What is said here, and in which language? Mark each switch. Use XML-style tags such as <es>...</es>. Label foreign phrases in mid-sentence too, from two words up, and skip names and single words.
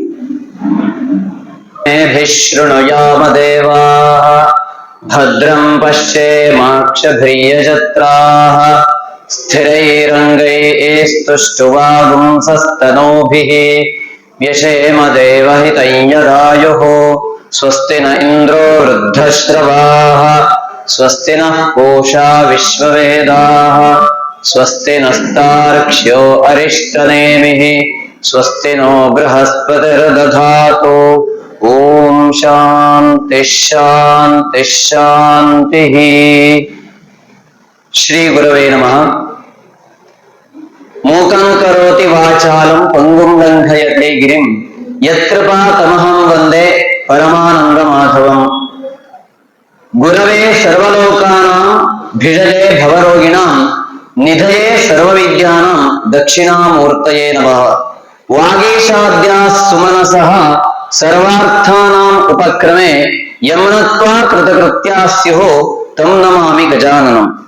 <sa>ಶೃಣುಯಾಮ ದೇವಾಃ ಭದ್ರಂ ಪಶ್ಯೇಮಾಕ್ಷಭಿರ್ಯಜತ್ರಾಃ ಸ್ಥಿರೈರಂಗೈಸ್ತುಷ್ಟುವಾಗುಂಸಸ್ತನೂಭಿಃ ವ್ಯಶೇಮ ದೇವಹಿತಂ ಯದಾಯುಃ ಸ್ವಸ್ತಿ ನ ಇಂದ್ರೋ ವೃದ್ಧಶ್ರವಾಃ ಸ್ವಸ್ತಿ ನಃ पूषा ವಿಶ್ವವೇದಾಃ ಸ್ವಸ್ತಿ ನಸ್ತಾರ್ಕ್ಷ್ಯೋ ಅರಿಷ್ಟನೇಮಿಃ ಸ್ವಸ್ತಿ ನೋ ಬೃಹಸ್ಪತಿರ್ದಧಾತು ಓಂ ಶಾಂತಿ ಶಾಂತಿ ಶಾಂತಿ. ಶ್ರೀ ಗುರವೇ ನಮಃ. ಮೂಕಂ ಕರೋತಿ ವಾಚಾಲಂ ಪಂಗುಂ ಲಂಘಯತೆ ಗಿರಿಂ ಯತ್ಕೃಪಾತಮಹಂ ವಂದೇ ಪರಮಾನಂದ ಮಾಧವಂ. ಗುರವೇ ಸರ್ವಲೋಕಾನಾಂ ಭಿಷಜೇ ಭವರೋಗಿಣಾಂ ನಿಧಯೇ ಸರ್ವವಿದ್ಯಾನಾಂ ದಕ್ಷಿಣಾಮೂರ್ತಯೇ ನಮಃ. ವಾಗೀಶಾದ್ಯಾಃ ಸುಮನಸಃ ಸರ್ವಾರ್ಥಾನಾಂ ಉಪಕ್ರಮೆ ಯಮನತ್ವಾ ಕೃತಕೃತ್ಯಾಃ ಸ್ಯುಃ ತಂ ನಮಾಮಿ ಗಜಾನನಂ.</sa>